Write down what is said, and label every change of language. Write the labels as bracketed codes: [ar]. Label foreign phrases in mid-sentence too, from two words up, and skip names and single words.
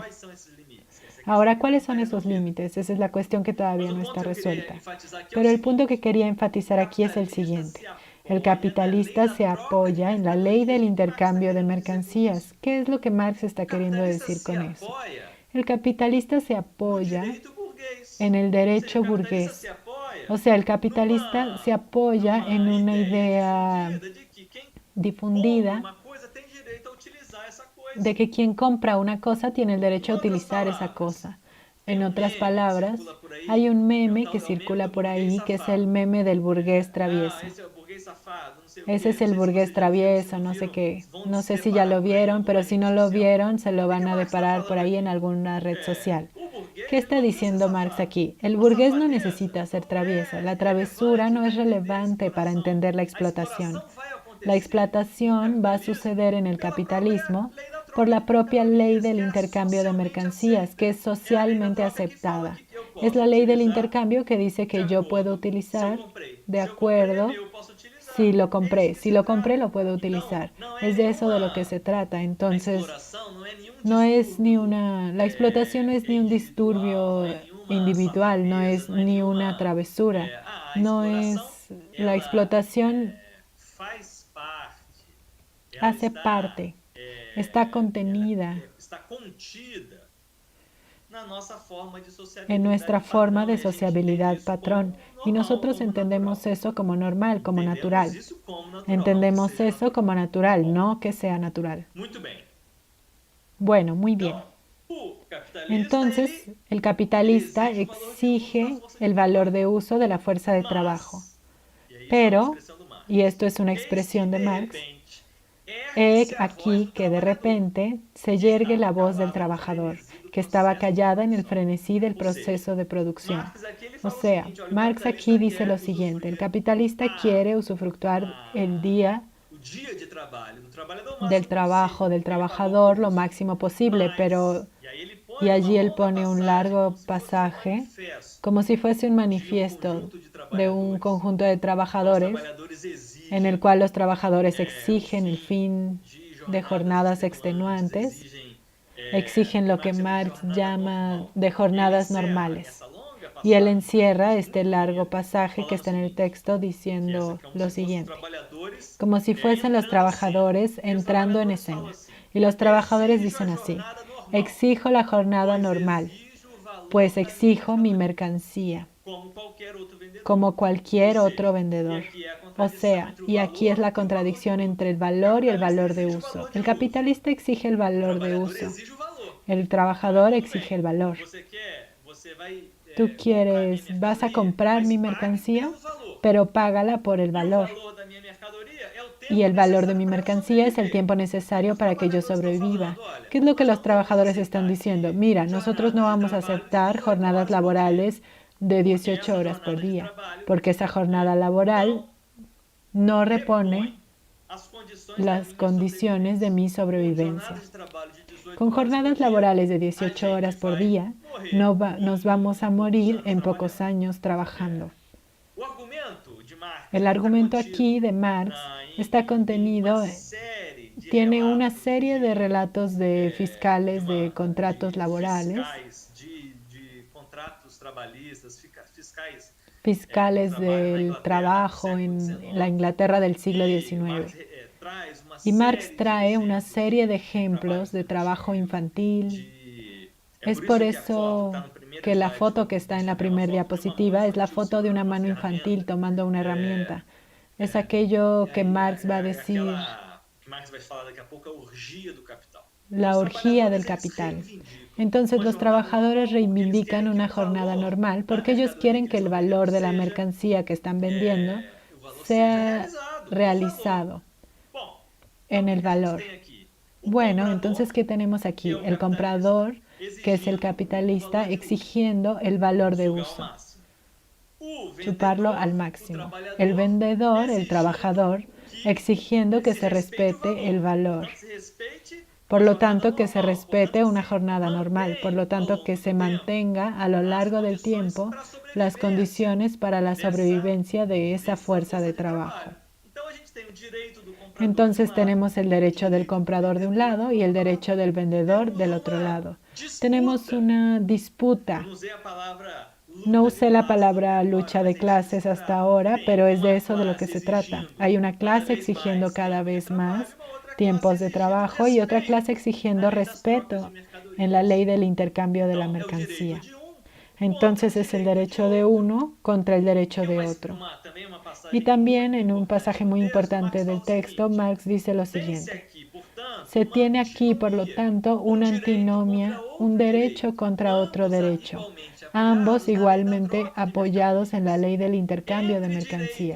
[es] Ahora, ¿cuáles son esos límites? Esa es la cuestión que todavía no está resuelta. Pero el punto que quería enfatizar aquí es el siguiente. El capitalista se apoya en la ley del intercambio de mercancías. ¿Qué es lo que Marx está queriendo decir con eso? El capitalista se apoya [pt] direito burguês. [es] en el [pt] Ou seja, [es] derecho [pt] o capitalista [es] burgués. [pt] se apoia [es] O sea, el capitalista se apoya en [pt] numa [es] una [pt] ideia [es] idea [pt] difundida de que quem compra [es] difundida [pt] uma coisa tem direito a utilizar essa [es] de [pt] coisa. [es] que quien compra una cosa tiene el [pt] Em [es] derecho a [pt] outras [es] utilizar esa [pt] palavras, [es] cosa. [pt] tem [es] En [pt] um [es] otras [pt] meme que [es] palabras, [pt] circula por [es] hay [pt] aí, [es] un [pt] que é o [es] meme [pt] tal [es] que [pt] do meme [es] circula [pt] do [es] por [pt] burguês [es] ahí, que es el [pt] safado. [es] meme del burgués [pt] Ah, [es] travieso. [pt] esse é o burguês safado, não sei o [es] Ese [pt] quê. [es] es [pt] Não [es] el [pt] sei se [es] burgués [pt] vocês já viram, se [es] travieso, [pt] não [es] no sé [pt] viram, [es] qué. [pt] vão [es] No [pt] se [es] sé si ya [pt] deparar [es] lo [pt] com ele em [es] vieron, [pt] alguma [es] pero si [pt] rede [es] no lo [pt] social. [es] vieron, se lo [pt] O que que [es] van a [pt] Marx está [es] deparar por [pt] falando [es] ahí en [pt] aqui? [es] alguna red social. [pt] O burguês [es] ¿Qué [pt] ele [es] está [pt] não precisa ser [es] diciendo Marx [pt] safado. [es] aquí? El [pt] A [es] burgués no [pt] safadeza [es] necesita ser travieso. La [pt] é [es] travesura [pt] relevante [es] no [pt] para [es] es [pt] entender a [es] relevante para [pt] exploração. [es] entender la [pt] A [es] explotación. [pt] exploração vai [es] La [pt] acontecer no [es] explotación va a [pt] capitalismo [es] suceder en el [pt] pela própria [es] capitalismo [pt] lei da [es] por [pt] troca de [es] la propia ley [pt] mercadorias, [es] del [pt] que é [es] intercambio de [pt] socialmente [es] mercancías, que [pt] aceita. [es] es [pt] É a lei da [es] socialmente [pt] troca que fala [es] aceptada. [pt] que eu [es] Es [pt] posso [es] la ley del [pt] utilizar [es] intercambio que dice [pt] de [es] que yo puedo [pt] acordo se eu [es] utilizar [pt] comprei. [es] de [pt] Se eu comprei é [es] acuerdo [pt] meu, eu posso [es] si [pt] utilizar. [es] lo [pt] É isso [es] compré. [pt] que [es] Si [pt] se [es] lo compré, lo [pt] trata. [es] puedo [pt] Então, [es] utilizar. [pt] não é [es] Es de eso de lo que [pt] nenhuma [es] se trata. [pt] a [es] Entonces, [pt] exploração não é nenhum [es] no es ni [pt] distúrbio [es] una, la explotación no es ni un [pt] individual, não [es] disturbio [pt] é nenhuma [es] individual, no [pt] safadeza, [es] es [pt] não é [es] ni una [pt] nenhuma. [es] travesura, [pt] A [es] no [pt] exploração, [es] es la [pt] ela [es] explotación [pt] faz parte, ela [es] hace parte, está contenida [pt] está contida na nossa forma de [es] en nuestra [pt] sociabilidade [es] forma [pt] padrão [es] de [pt] e a gente entende [es] sociabilidad [pt] isso [es] patrón [pt] como [es] y [pt] normal, [es] nosotros [pt] como [es] entendemos [pt] natural. [es] eso como normal, como [pt] Entendemos [es] natural. [pt] isso como natural, não que [es] Entendemos [pt] seja [es] eso como [pt] natural. [es] natural, [pt] Bom, [es] no que sea natural. [pt] muito bem. [es] Bueno, muy bien. [pt] Então, o capitalista, [es] Entonces, el [pt] ele [es] capitalista [pt] exige o valor de uso da [es] exige [pt] força de [es] el valor de [pt] trabalho. [es] uso de la fuerza de trabajo. [pt] Mas, e aí isso é uma [es] Pero, [pt] expressão do [es] y [pt] Marx, [es] esto es una [pt] eis que [es] expresión de [pt] de [es] Marx, [pt] repente ergue-se a voz [es] aquí [pt] do [es] que de [pt] trabalhador, [es] repente se [pt] que [es] yergue [pt] estava [es] la voz del [pt] calado no [es] trabajador, [pt] frenesi do [es] que estaba [pt] processo de [es] callada en el [pt] produção. [es] frenesí del [pt] Ou seja, [es] proceso de producción. [pt] Marx aqui ele [es] O [pt] fala o [es] sea, [pt] seguinte, olha, o [es] Marx [pt] capitalista [es] aquí dice [pt] quer [es] lo siguiente, el [pt] usufruir [es] capitalista quiere usufructuar [pt] o dia de trabalho do trabalhador o [es] del [pt] máximo [es] trabajo [pt] possível, [es] del [pt] porque ele pagou por [es] trabajador lo [pt] isso. [es] máximo posible, [pt] Mas, [es] pero [pt] e aí ele [es] y [pt] põe uma [es] allí él [pt] longa [es] pone un [pt] passagem como [es] largo [pt] se fosse um [es] pasaje [pt] manifesto [es] como si fuese un [pt] de um [es] manifiesto [pt] conjunto de [es] de un [pt] trabalhadores, [es] conjunto de [pt] qual os [es] trabajadores [pt] trabalhadores [es] en el [pt] exigem [es] cual los trabajadores [pt] o [es] exigen el [pt] fim [es] fin [pt] de [es] de [pt] jornadas [es] jornadas [pt] extenuantes, [es] extenuantes, [pt] exigem [es] exigen [pt] que [es] lo que [pt] Marx chama de [es] Marx [pt] jornada [es] llama [pt] normal. [es] de [pt] E ele [es] jornadas [pt] encerra [es] normales. [pt] essa longa [es] Y él [pt] passagem, que é um [es] encierra [pt] trecho [es] este [pt] muito [es] largo [pt] bonito, [es] pasaje que [pt] falando o [es] está en el [pt] seguinte, [es] texto [pt] que essa [es] diciendo [pt] como [es] lo [pt] se fossem os [es] siguiente, [pt] trabalhadores [es] como si fuesen los [pt] entrando em cena. [es] trabajadores [pt] E os [es] entrando en [pt] trabalhadores falam [es] escena. [pt] assim, [es] Y los trabajadores [pt] exijo a [es] dicen así, [pt] jornada normal, [es] exijo la jornada [pt] pois [es] normal, [pt] exijo o valor [es] pues [pt] da minha [es] exijo mi [pt] mercadoria, [es] mercancía, [pt] como qualquer outro vendedor. [es] como [pt] Ou [es] cualquier otro [pt] seja, e [es] vendedor. [pt] aqui é a [es] O [pt] contradição [es] sea, [pt] entre o [es] y aquí es [pt] valor [es] la [pt] e o valor de [es] contradicción [pt] uso. [es] entre el [pt] O [es] valor y el [pt] capitalista [es] valor de [pt] exige o [es] uso. [pt] valor [es] El [pt] de uso. [es] capitalista exige el [pt] O [es] valor de [pt] trabalhador [es] uso. [pt] exige o valor. [es] El [pt] Ah, [es] trabajador [pt] tudo [es] exige [pt] bem. [es] el valor. [pt] Você vai [es] Tú [pt] comprar minha [es] vas a [pt] mercadoria, [es] comprar [pt] mas [es] mi [pt] pague [es] mercancía, [pt] pelo valor. [es] pero págala por el [pt] E o [es] valor. [pt] valor da minha mercadoria é o [es] Y [pt] tempo [es] el valor de [pt] necessário [es] mi [pt] para eu [es] mercancía es el [pt] sobreviver. [es] tiempo [pt] O que [es] necesario [pt] os [es] para que yo [pt] trabalhadores estão [es] sobreviva. [pt] falando? Olha, [es] ¿Qué es lo que [pt] nós [es] los [pt] não vamos [es] trabajadores están [pt] aceitar [es] diciendo? [pt] aqui [es] Mira, nosotros no [pt] jornadas de [es] vamos a [pt] trabalho de [es] aceptar [pt] 18 [es] jornadas [pt] horas por dia, [es] laborales de [pt] porque [es] 18 [pt] essa [es] horas por [pt] jornada de [es] día, [pt] trabalho [es] porque esa jornada laboral [pt] não [es] no repone [pt] repõe as condições da [es] las [pt] minha [es] condiciones de [pt] sobrevivência. [es] mi [pt] Com [es] sobrevivencia. [pt] jornadas de trabalho de 18 [es] Con [pt] horas por [es] jornadas [pt] dia, [es] laborales de [pt] a [es] 18 [pt] gente [es] horas por [pt] vai [es] día, [pt] morrer [es] nos vamos a [pt] em poucos [es] morir [pt] anos [es] en [pt] trabalhando. [es] pocos años trabajando. [pt] O argumento de Marx [es] El [pt] ele está [es] argumento [pt] contido [es] aquí de Marx está [pt] em uma [es] contenido, [pt] série de [es] tiene una [pt] relatos [es] serie de relatos de fiscales de contratos [pt] de [es] laborales, [pt] fiscais de contratos trabalhistas, fiscais do [es] fiscales [pt] trabalho na [es] del [pt] Inglaterra do [es] trabajo [pt] século [es] en la [pt] XIX. [es] Inglaterra del siglo [pt] E Marx [es] XIX. [pt] traz uma [es] Y Marx [pt] série de [es] trae una [pt] exemplos [es] serie de [pt] de trabalho [es] ejemplos de trabajo infantil. [pt] de... É [es] Es [pt] por [es] por [pt] isso que a foto que está [es] eso [pt] no primeiro [es] que la [pt] slide [es] foto que está en la [pt] é uma [es] primera [pt] foto de uma mão [es] diapositiva es la [pt] infantil [es] foto de una [pt] segurando uma [es] mano infantil [pt] ferramenta. [es] tomando una herramienta. Es [pt] E [es] aquello que [pt] aí [es] Marx va a [pt] é [es] decir, [pt] aquela que Marx vai falar daqui a pouco, a orgia do capital. [es] la [pt] Os [es] orgía del [pt] trabalhadores, eles [es] capital. [pt] reivindicam [es] Entonces [pt] uma [es] los [pt] jornada [es] trabajadores [pt] normal porque eles [es] reivindican [pt] querem que [es] una [pt] o [es] jornada [pt] valor [es] normal [pt] da [es] porque ellos [pt] mercadoria [es] quieren [pt] que [es] que [pt] eles [es] el [pt] estão vendendo [es] valor de la [pt] seja [es] mercancía que están vendiendo [pt] o valor seja [es] sea [pt] realizado no valor. [es] realizado [pt] Bom, então [es] en [pt] o [es] el [pt] que a gente [es] valor. [pt] tem aqui? O [es] Bueno, [pt] comprador, [es] entonces, ¿qué tenemos [pt] que [es] aquí? [pt] é o [es] El comprador, [pt] capitalista, [es] que es el [pt] exigindo o [es] capitalista, [pt] valor de uso, [es] exigiendo el valor de [pt] sugar ao [es] uso, [pt] máximo. O [es] chuparlo [pt] vendedor, [es] al [pt] o [es] máximo. El [pt] trabalhador, [es] vendedor, el [pt] exigindo [es] trabajador, [pt] que [es] exigiendo que [pt] se [es] se [pt] respeite o [es] respete el [pt] valor. [es] valor. [pt] Portanto, se respeite [es] Por [pt] uma [es] lo [pt] jornada [es] tanto, que se [pt] normal. [es] respete [pt] Portanto, [es] una [pt] se [es] jornada normal. Por [pt] mantém [es] lo [pt] ao [es] tanto, que [pt] longo [es] se [pt] do tempo [es] mantenga a lo [pt] as [es] largo del [pt] condições [es] tiempo [pt] para a [es] las [pt] sobrevivência [es] condiciones para la sobrevivencia de esa [pt] dessa [es] fuerza [pt] força [es] de [pt] de trabalho. [es] trabajo. [pt] Então, a gente tem o direito do comprador de um [es] Entonces [pt] lado, [es] tenemos el [pt] o [es] derecho del [pt] direito do [es] comprador de un [pt] vendedor [es] lado y el [pt] do outro [es] derecho [pt] lado. [es] del vendedor [pt] Temos [es] del otro [pt] uma [es] lado. Tenemos [pt] disputa. [es] una [pt] Eu [es] disputa. [pt] não usei a palavra [es] No [pt] luta de [es] usé la [pt] classes até [es] palabra [pt] agora, [es] lucha [pt] mas [es] de [pt] é disso que [es] clases [pt] se [es] hasta [pt] trata. [es] ahora, [pt] Tem [es] pero es de [pt] uma [es] eso de lo que [pt] classe [es] se trata. [pt] exigindo [es] Hay una [pt] cada [es] clase [pt] vez [es] exigiendo [pt] mais [es] cada [pt] tempo de [es] vez [pt] trabalho, [es] más [pt] uma outra [es] tiempos de trabajo y otra clase exigiendo respeto en la ley del intercambio de la mercancía. Entonces es el derecho de uno contra el derecho de otro. Y también en un pasaje muy importante del texto, Marx dice lo siguiente: se tiene aquí, por lo tanto, una antinomia, un derecho contra otro derecho, ambos igualmente apoyados en la ley del intercambio de mercancías.